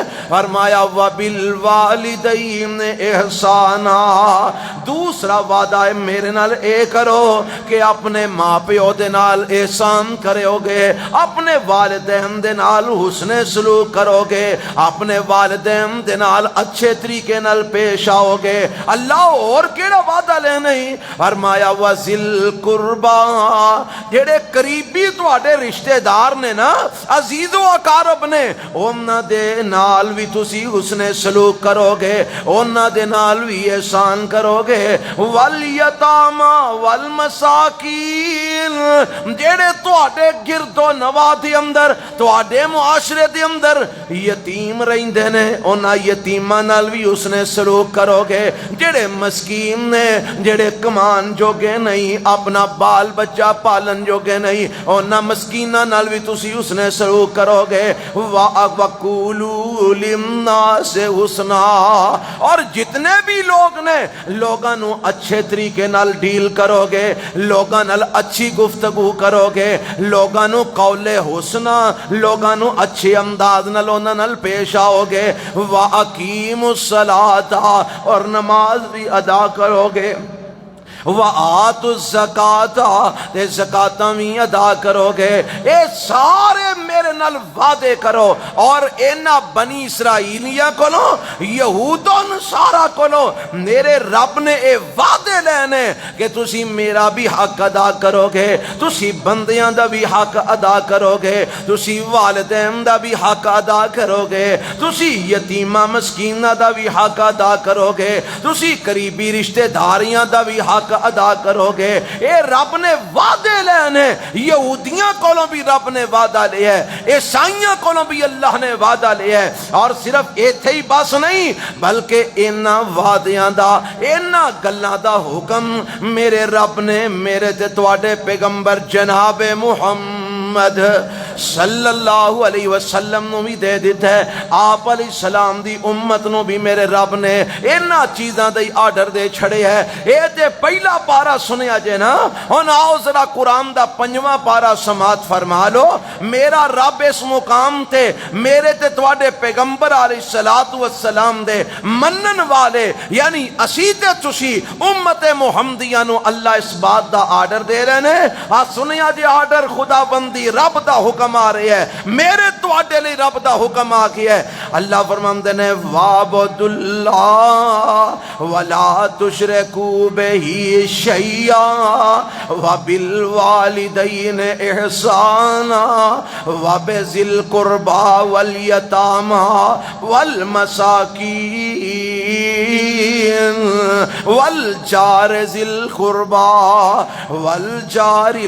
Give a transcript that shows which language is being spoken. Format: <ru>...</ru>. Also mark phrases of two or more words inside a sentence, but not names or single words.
<pa>فرمایا</pa> <ar>وَبِالْوَالِدَيْنِ اِحْسَانًا،</ar> <pa>دوسرا وعدہ ہے میرے نال اے کرو کہ اپنے ماں پیو دے نال احسان کرو گے، اپنے والدین دے نال حسن سلوک کرو گے، اپنے والدین دے نال اچھے طریقے نال پیش آؤ گے۔ اللہ اور کیڑا وعدہ لینا ہی؟</pa> <ar>فرمایا وَذِي الْقُرْبَى،</ar> <pa>جڑے قریبی تواڈے رشتہ دار نے نا، عزیز و اقارب نے، انہاں دے نال بھی تسی حسن سلوک کرو گے، انہاں دے نال بھی احسان کرو گے۔</pa> <ar>وَالْيَتَامَى وَالْمَسَاكِينِ،</ar> <pa>جڑے تواڈے گرد و نواح دے اندر تواڈے معاشرے دے اندر یتیم رہندے نے انہاں یتیماں نال بھی اس نے سلوک کرو گے، جڑے مسکین نے جڑے کمان جوگے نہیں اپنا بال بچہ پالن جوگے نہیں انہاں مسکیناں نال بھی تسی اس نے سلوک کرو گے۔</pa> <ar>وَقُولُوا لِلنَّاسِ حُسْنًا،</ar> <pa>اور جتنے بھی لوگ نے لوگاں نو اچھے طریقے نال ڈیل کرو گے، لوگاں نال اچھی گفتگو کرو گے، لوگاں نو قول حسنہ لوگاں نو اچھے انداز نال انہاں نال پیش آؤ گے۔</pa> <ar>وَأَقِیمُوا الصَّلَاةَ،</ar> <pa>اور نماز بھی ادا کرو گے۔</pa> <ar>وَآتُوا الزَّکَاةَ،</ar> <pa>تے زکاتاں بھی ادا کرو گے۔ اے سارے میرے نال وعدے کرو، اور اینا بنی اسرائیلیاں کولو یہود و نصارا کولو میرے رب نے اے وعدے لینے کہ تسی میرا بھی حق ادا کرو گے، تسی بندیاں دا بھی حق ادا کرو گے، تسی والدین دا بھی حق ادا کرو گے، تسی یتیمہ مسکینہ دا بھی حق ادا کرو گے، تسی قریبی رشتہ داریاں دا بھی حق ادا کرو گے۔ اے رب نے وعدے لینے، یہودیاں کولوں بھی رب نے وعدہ لیا ہے، عیسائیاں کولوں بھی اللہ نے وعدہ لیا ہے، اور صرف ایتھے ہی بس نہیں بلکہ اینا وعدیاں دا اینا گلاں دا حکم میرے رب نے میرے تے تواڈے پیغمبر جناب محمد</pa> <ar>صلی اللہ علیہ وسلم</ar> <pa>نو بھی دے دیتا ہے۔ آپ</pa> <ar>علیہ السلام</ar> <pa>دی امت نو بھی میرے رب نے اینا چیزاں دے آرڈر دے چھڑے ہے۔ اے تے پہلا پارا سنیا جے نا، ہن آؤ ذرا قرآن دا 5واں پارا سماعت فرما لو۔ میرا رب اس مقام تے میرے تے تواڈے پیغمبر</pa> <ar>علیہ السلام</ar> <pa>دے منن والے یعنی اسی تے تسی امت محمدیہ نو اللہ اس بات دا آرڈر دے رہے نے۔ آ سنیا جے آرڈر خدا بندی رب دا حکم آ رہے ہے، میرے تواڈے لئی رب دا حکم آ گیا ہے۔ اللہ فرماندے نے</pa> <ar>وَاعْبُدُوا اللَّهَ وَلَا تُشْرِكُوا بِهِ شَيْئًا وَبِالْوَالِدَيْنِ إِحْسَانًا وَبِذِي الْقُرْبَى وَالْيَتَامَى وَالْمَسَاكِينِ وَالْجَارِ ذِي الْقُرْبَى وَالْجَارِ</ar>